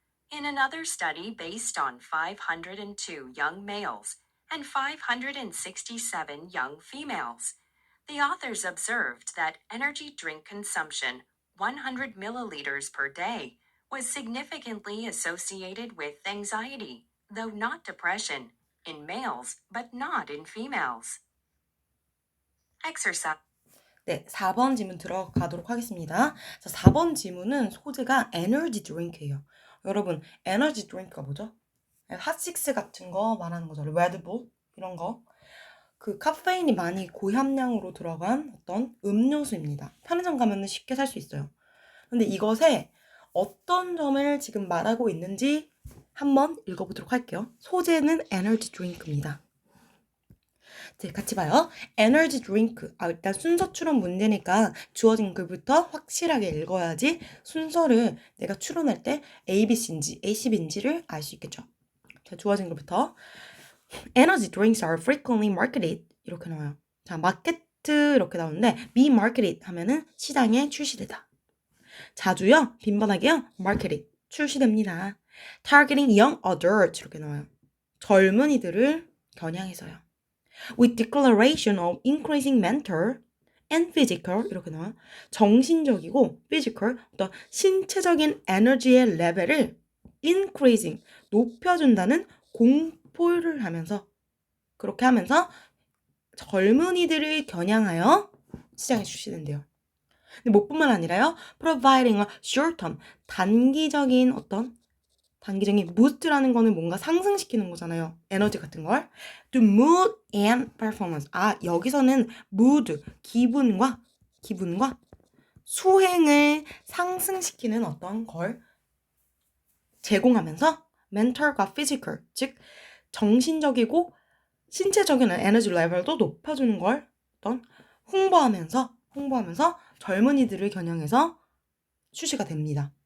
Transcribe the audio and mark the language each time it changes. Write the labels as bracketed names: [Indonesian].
[English] In another study based on 502 young males and 567 young females, the authors observed that energy drink consumption, 100 milliliters per day, was significantly associated with anxiety, though not depression, in males but not in females. Exercise. [Korean] 네, 4번 지문 들어가도록 하겠습니다. 자, 4번 지문은 소재가 에너지 드링크예요. 여러분, 에너지 드링크가 뭐죠? 핫식스 같은 거 말하는 거죠. 레드불 이런 거. 그 카페인이 많이 고함량으로 들어간 어떤 음료수입니다. 편의점 가면 쉽게 살 수 있어요. 근데 이것에 어떤 점을 지금 말하고 있는지 한번 읽어보도록 할게요. 소재는 에너지 드링크입니다. 네, 같이 봐요. 에너지 드링크. 일단 순서 추론 문제니까 주어진 글부터 확실하게 읽어야지 순서를 내가 추론할 때 A, B, C인지 A, C, B인지를 알 수 있겠죠. 자, 주어진 글부터 [English] Energy drinks are frequently marketed [Korean] 이렇게 나와요. 자, 마케트 이렇게 나오는데 be marketed 하면은 시장에 출시되다. 자주요, 빈번하게요, marketed 출시됩니다. [English] Targeting young adults [Korean] 이렇게 나와요. 젊은이들을 겨냥해서요. [English] With declaration of increasing mental and physical [Korean] 이렇게 나와요. 정신적이고 physical 어떤 신체적인 에너지의 레벨을 increasing 높여준다는 공포를 하면서 그렇게 하면서 젊은이들을 겨냥하여 시장에 출시된대요. 근데 뭐뿐만 아니라요. [English] providing a short-term [Korean] 단기적인 어떤 단기적인 boost라는 거는 뭔가 상승시키는 거잖아요. 에너지 같은 걸. [English] To mood and performance. [Korean] 아, 여기서는 mood, 기분과 수행을 상승시키는 어떤 걸 제공하면서 mental과 physical, 즉 정신적이고 신체적인 에너지 레벨도 높여주는 걸 어떤 홍보하면서 젊은이들을 겨냥해서 출시가 됩니다.